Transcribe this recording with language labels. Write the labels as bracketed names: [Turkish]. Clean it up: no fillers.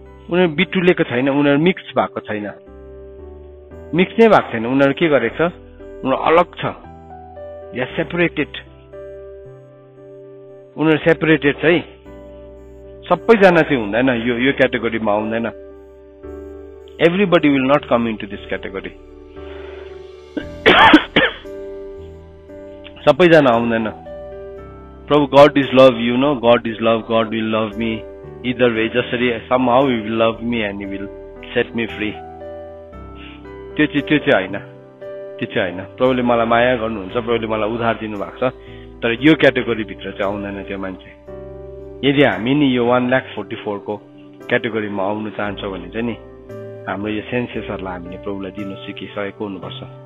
[Nepali] उनीहरू बिटुलिएको छैन, उनीहरू मिक्स भएको छैन, मिक्स नै भएको छैन। उनीहरू के गरेको छ, उनीहरू अलग छ, या सेपरेटेड। उनीहरू सेपरेटेड छ है। सबैजना चाहिँ हुँदैन, यो क्याटेगोरीमा आउँदैन। [English] Everybody will not come into this category. [Nepali] सबैजना आउँदैन। [English] प्रभु God is love, you know, God is love, God will love me either way. [Nepali] जसरी [English] somehow he will love me and he will set me free. [Nepali] त्यो चाहिँ होइन, प्रभुले मलाई माया गर्नुहुन्छ, प्रभुले मलाई उद्धार दिनु भएको छ। तर यो क्याटेगोरी भित्र चाहिँ आउँदैन त्यो मान्छे। यदि हामी नि यो 1,44,000 को क्याटेगोरीमा आउनु चाहन्छौँ भने चाहिँ नि हाम्रो यो सेन्सेसहरूलाई हामीले प्रभुलाई दिनु सिकिसकेको हुनुपर्छ।